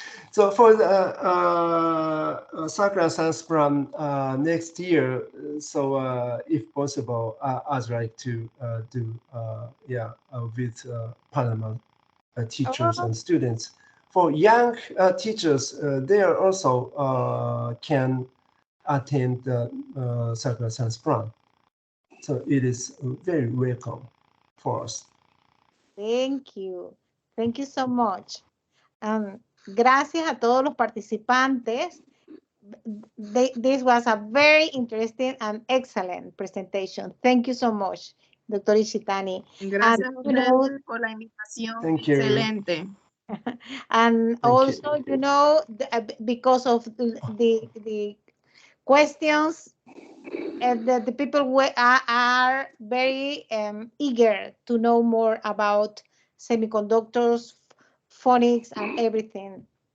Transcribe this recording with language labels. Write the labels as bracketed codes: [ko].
[en] So for the Sakura Science Plan next year, so if possible, I'd like to do with Panama teachers and students. For young teachers, they are also can attend the Sakura Science Plan. So it is very welcome for us. Thank you. Thank you so much. [es] Gracias a todos los participantes. [en] This was a very interesting and excellent presentation. Thank you so much, Dr. Ishitani. [es] Gracias a ustedes por la invitación. [en] Thank you. [es] Excelente. [en] And also, you know, because of the questions, the people are very eager to know more about semiconductors, phonics, and everything.